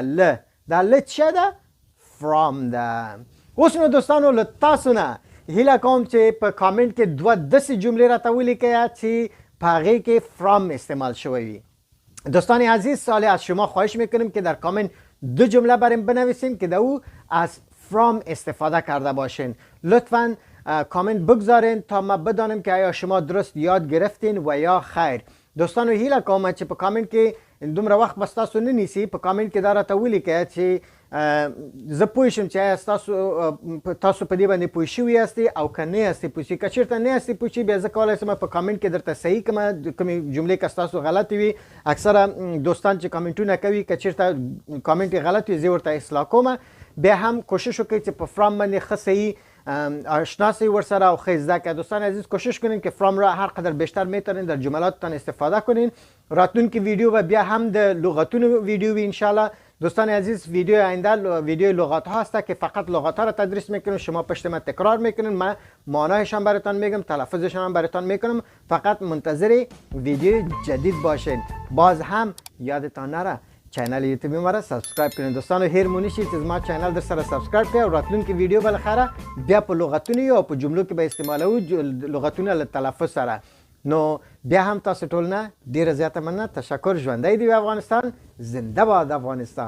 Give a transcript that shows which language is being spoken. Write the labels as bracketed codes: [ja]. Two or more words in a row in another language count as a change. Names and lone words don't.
[ps] له دا له چه ده؟ from ده. اوس نو دوستانو له تاسو نه هیله کوم چې په کامنټ کې دوه داسې جملې راته ولیکئ چې په هغې کې from استعمال شوی وي. [fa] دوستان عزیز، سال از شما خواهش میکنیم که در کامنت دو جمله بریم بنویسین که در او از from استفاده کرده باشین. لطفاً کامنت بگذارین تا ما بدانیم که آیا شما درست یاد گرفتین و یا خیر. [ps] دوستانو هیله کوم چې په کامنت کې دومره وخت بس تاسو نه نیسي، په کامنت کې دا راته ولیکئ چې زه پوه شم چې آیا تاسو په دې باندې پوه شوي یاستئ او که نه یاستئ پوه شوي. که چېرته نه یاستئ پوه شوي بیا زه کولی شم په کامنت کې درته صحیح کړم کومې جملې که ستاسو غلطې وي. اکثره دوستان چې کامنټونه کوي که چېرته کامنټ یې غلط وي زه ورته اصلاح کوم. بیا هم کوشش وکړئ چې په فرام باندې ښه صحیح آشنا شئ ورسره او ښه زده کړئ. [fa] دوستان عزیز کوشش کنین که فرام را هر قدر بیشتر میتونین در جملاتتان استفاده کنین. [ps] راتلونکي ویدیو و بیا هم د لغتونو ویدیو وی انشالله. [fa] دوستان عزیز ویدیو آینده ویدیو لغات ها هست که فقط لغات ها را تدریس میکنم، شما پشت من تکرار میکنین، من معنایشان براتان میگم، تلفظشان هم براتان میکنم. فقط منتظر ویدیو جدید باشین. باز هم یادتان نره چینل یوتیوب ما را سابسکرایب کنین. [ps] دوستانو هیر مونی شید [fa] از ما چینل [ps] در سره سابسکرایب کړئ او راتلونکي ویدیو بالاخره بیا په لغتونو او په جملو کې به استعمالوو لغتونه له تلفظ سره. نو بیا هم تاسو ټول نه ډیره زیاته مننه. تشکر. ژوندی دی افغانستان. [fa] زنده باد [ps] افغانستان.